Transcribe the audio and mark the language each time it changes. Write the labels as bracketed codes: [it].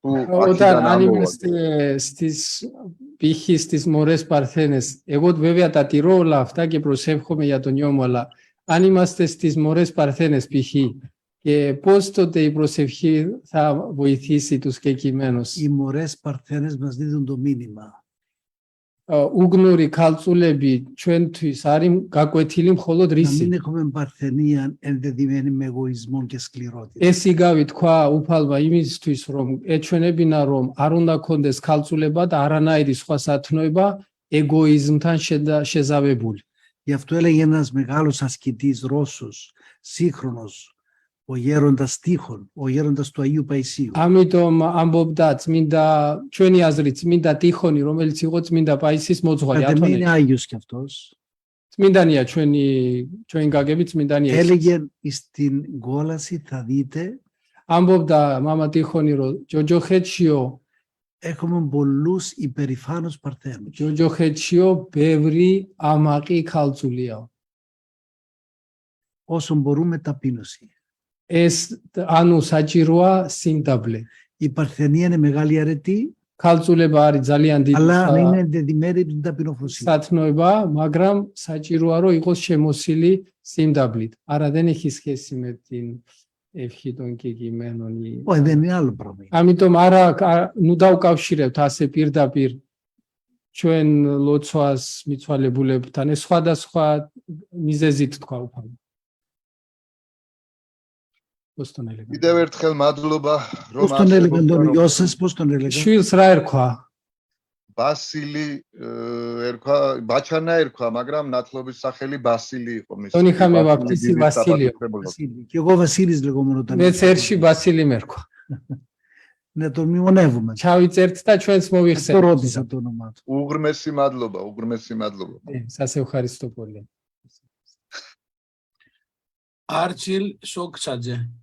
[el] Όταν αν είμαστε στις μωρές Παρθένες, εγώ βέβαια τα τηρώ όλα αυτά και προσεύχομαι για τον γιο μου, αλλά αν είμαστε στις μωρές Παρθένες π.χ. και πώς τότε η προσευχή θα βοηθήσει τους κεκοιμμένους. Οι μωρές Παρθένες μας δίδουν το μήνυμα. Ούγνουροι καλτσούλεμπι [ka] ჩვენთვის არის გაკვეთილი მხოლოდ [el] Να [ka] რისი. [el] μην έχουμε παρθενία ενδεδειμένη με εγωισμό και σκληρότητα. [ka] ეს იგავი თქვა უფალმა იმისთვის, რომ ეჩვენებინა, რომ არ უნდა კონდეს ქალწულება და არანაირი სხვა სათნოება ეგოიზმთან შეზავებული. [el] Γι' αυτό έλεγε ένας μεγάλος ασκητής Ρώσος, σύγχρονος, ο γέροντας Τείχων, ο γέροντας του Αγίου Παϊσίου. [ka] ამიტომ ამბობდა წმინდა ჩვენი აზრით წმინდა ტიხონი, რომელიც იყო წმინდა პაისის მოძღვარი, [el] Κατ' εμέ είναι [ka] ათონელი. [el] Άγιος κι αυτός. [ka] წმინდანია ჩვენი გაგები წმინდანია. ის. [el] Έλεγε στην κόλαση θα δείτε [ka] ამბობდა მამა ტიხონი, რომ ჯოჯოხეთშიო [el] έχουμε πολλούς υπερηφάνους παρθένους. [ka] ჯოჯოხეთშიო ბევრი ამაყი ქალწულია. [el] Όσο μπορούμε ταπείνωση. [ka] ეს ანუ საჭიროა სიმდაბლე. [el] Η παρθενία είναι μεγάλη αρετή, [ka] ქალწულება არის ძალიან დიდი [el] αλλά να είναι ενδεδειμένη από την ταπεινοφροσύνη. [ka] სათნოება, მაგრამ საჭიროა რომ იყოს შემოსილი სიმდაბლით. [el] არა δεν έχει σχέση με την ευχή των κεκοιμμένων. Όχι, δεν είναι άλλο πράγμα. [ka] ამიტომ არა ნუ დავკავშირებთ ასე პირდაპირ ჩვენ ლოცვას მიცვალებულებთან. ეს სხვადასხვა მიზეზით თქვა უფალმა. [el] πώς τον έλεγαν. [ka] კიდევ ერთხელ მადლობა რომ [el] Πώς τον έλεγαν τον γιο σας, πώς τον έλεγαν. [ka] შვილს რა ერქვა? ბასილი ერქვა, ბაჩანა ერქვა, მაგრამ ნათლობის სახელი ბასილი იყო მისი. [el] τον είχαμε βαπτίσει Βασίλειο. Βασίλη. Και εγώ Βασίλης λεγόμουν όταν. [ka] მეც ერთში ბასილი მერქვა. [el] Να τον μνημονεύουμε. [ka] ჩავიწერთ და ჩვენს [el] Το [ka] მოვიხსენებთ. [el] ρώτησα το όνομά του. [ka] უღრმესი მადლობა, უღრმესი მადლობა. [el] σας ευχαριστώ πολύ. [ka] არჩილ შოქჩაძე.